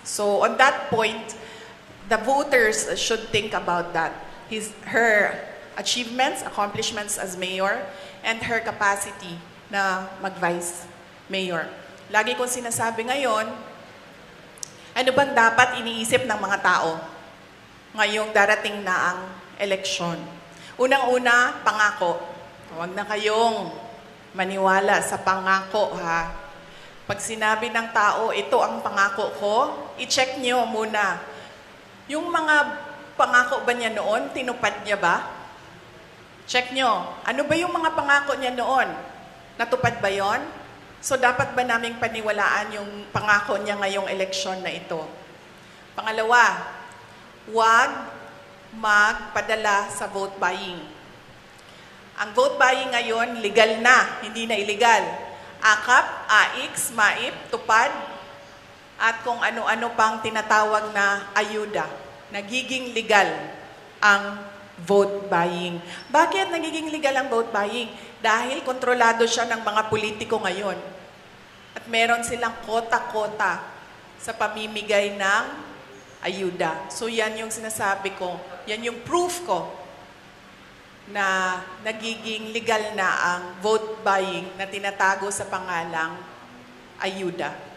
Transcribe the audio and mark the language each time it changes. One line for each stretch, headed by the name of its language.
English: So, on that point, the voters should think about that. Her achievements, accomplishments as mayor, and her capacity
Filipino: na mag-vice
English: mayor.
Filipino: Lagi kong sinasabi ngayon, ano bang dapat iniisip ng mga tao ngayong darating na ang eleksyon? Unang-una, pangako. Huwag na kayong maniwala sa pangako, Pag sinabi ng tao, ito ang pangako ko, i-check nyo muna. Yung mga pangako ba niya noon, tinupad niya ba? Check nyo. Ano ba yung mga pangako niya noon? Natupad ba yon? So, dapat ba naming paniwalaan yung pangako niya ngayong eleksyon na ito? Pangalawa, huwag magpadala sa vote buying. Ang vote buying ngayon, legal na, hindi na illegal. AKAP, AIX, MAIP, tupad, at kung ano-ano pang tinatawag na ayuda. Nagiging legal ang vote buying. Bakit nagiging legal ang vote buying? Dahil kontrolado siya ng mga politiko ngayon. At meron silang kota-kota sa pamimigay ng ayuda. So yan yung sinasabi ko, yan yung proof ko na nagiging legal na ang vote buying na tinatago sa pangalang ayuda.